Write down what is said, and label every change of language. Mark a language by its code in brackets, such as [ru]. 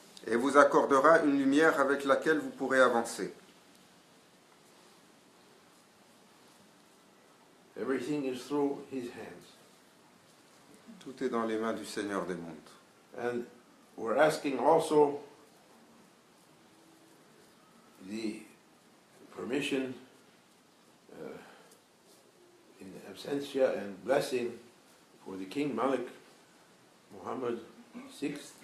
[fr] Et vous accordera une lumière avec laquelle vous pourrez avancer. [en] Everything is through His hands. [fr] Tout est dans les mains du Seigneur des mondes. [en] And we're asking also the permission in absentia and blessing for the King Malik Muhammad VI.